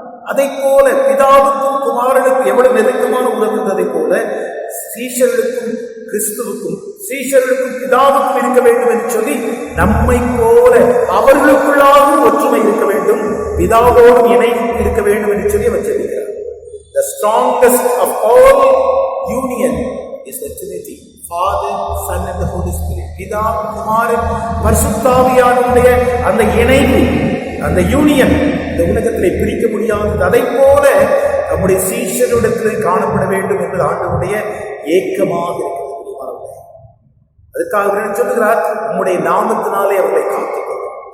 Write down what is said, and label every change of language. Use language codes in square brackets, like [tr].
[ta] அதை போல பிதாவுக்கும் குமாரனுக்கும் எவ்வளவு நெருக்கமான உறவு இருந்ததை போல சீஷர்களுக்கும் கிறிஸ்துவுக்கும் சீஷர்களுக்கும் பிதாவுக்கும் இருக்க வேண்டும் என்று சொல்லி நம்மை போல அவர்களுக்குள்ளாகவும் ஒற்றுமை இருக்க வேண்டும், பிதாவோடும் இணைந்து இருக்க வேண்டும் என்று சொல்லி அவர் சொல்லுகிறார். [en] The strongest of all union is the Trinity, Father, Son and the Holy Spirit. [ta] பிதா, குமாரன், பரிசுத்த ஆவியானவருடைய அந்த இணைவு, அந்த யூனியன் இந்த உலகத்திலே பிரிக்க முடியாதது. அதை போல நம்முடைய சீஷரிடத்திலே காணப்பட வேண்டும் என்பது ஆண்டவருடைய ஏக்கமாக இருக்கிறது. அதுக்காக அவர் சொல்லுகிறார், உம்முடைய நாமத்தினாலே அவர்களை காத்துக்கொள்ளும்.